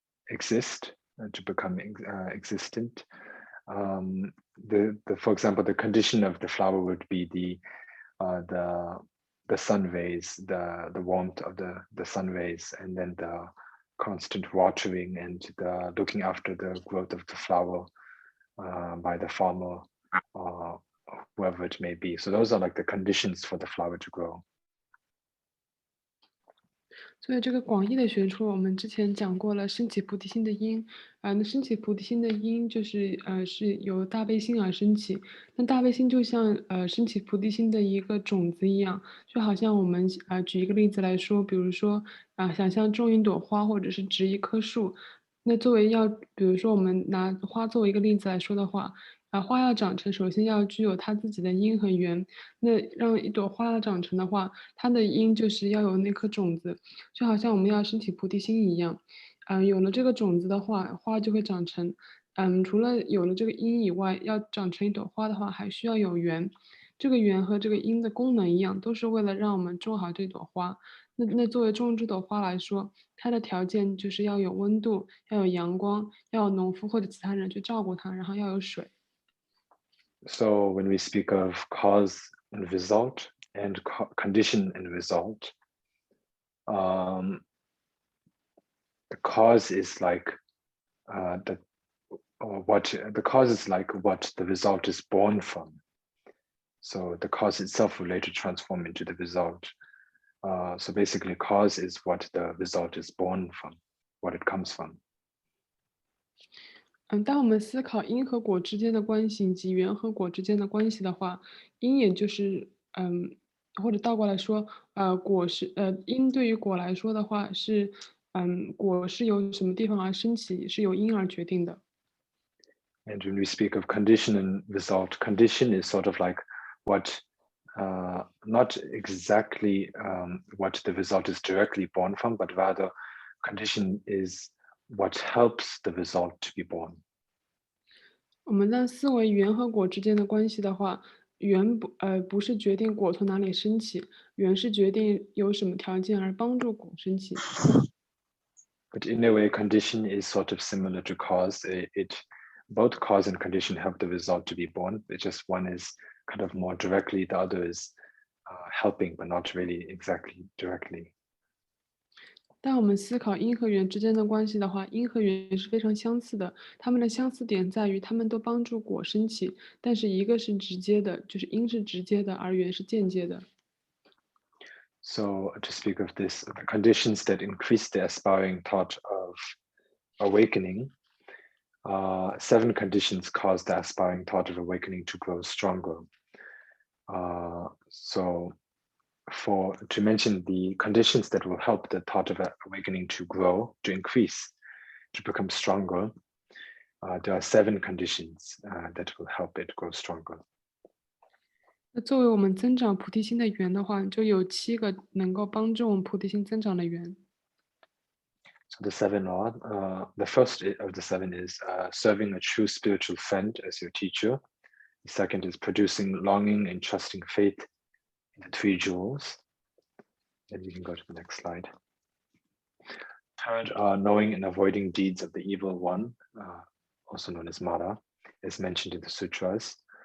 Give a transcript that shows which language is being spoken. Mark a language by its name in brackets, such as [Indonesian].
[English] exist, to become existent. For example, the condition of the flower would be the sun rays, the warmth of the sun rays, and then the constant watering and the looking after the growth of the flower by the farmer or whoever it may be. So those are like the conditions for the flower to grow. [Chinese] 所以这个广义的学说，我们之前讲过了，升起菩提心的因，那升起菩提心的因就是是由大悲心而升起。那大悲心就像升起菩提心的一个种子一样，就好像我们举一个例子来说，比如说想象种一朵花或者是植一棵树，那作为比如说我们拿花作为一个例子来说的话，花要长成，首先要具有它自己的因和缘。那让一朵花要长成的话，它的因就是要有那颗种子，就好像我们要升起菩提心一样。有了这个种子的话，花就会长成。除了有了这个因以外，要长成一朵花的话，还需要有缘。这个缘和这个因的功能一样，都是为了让我们种好这朵花。那作为种这朵花来说，它的条件就是要有温度，要有阳光，要有农夫或者其他人去照顾它，然后要有水。 [English] So when we speak of cause and result and condition and result, the cause is like the cause is like what the result is born from. So the cause itself will later transform into the result. So basically, cause is what the result is born from, what it comes from. [Chinese] 当我们思考因和果之间的关系以及缘和果之间的关系的话，因也就是或者倒过来说，果是因对于果来说的话是果是由什么地方而升起，是由因而决定的。 [English] And when we speak of condition and result, condition is sort of like what, not exactly what the result is directly born from, but rather condition is what helps the result to be born. [Chinese] 我们在思维缘和果之间的关系的话，缘不是决定果从哪里升起，缘是决定有什么条件而帮助果升起。 [English] But in a way, condition is sort of similar to cause. Both cause and condition help the result to be born. It's just one is kind of more directly, the other is helping, but not really exactly directly. [Chinese] 当我们思考因和缘之间的关系的话，因和缘是非常相似的，它们的相似点在于它们都帮助果升起，但是一个是直接的，就是因是直接的，而缘是间接的。 [English] So to speak of this, the conditions that increase the aspiring thought of awakening, 7 conditions cause the aspiring thought of awakening to grow stronger. So to mention the conditions that will help the thought of awakening to grow, to increase, to become stronger, there are 7 conditions that will help it grow stronger. [Chinese] 那作为我们增长菩提心的缘的话，就有7个能够帮助我们菩提心增长的缘。 [English] So the 7 are, the first of the 7 is serving a true spiritual friend as your teacher. The second is producing longing and trusting faith in the 3 jewels. Then you can go to the next slide. Third, knowing and avoiding deeds of the evil one, also known as Mara, as mentioned in the sutras.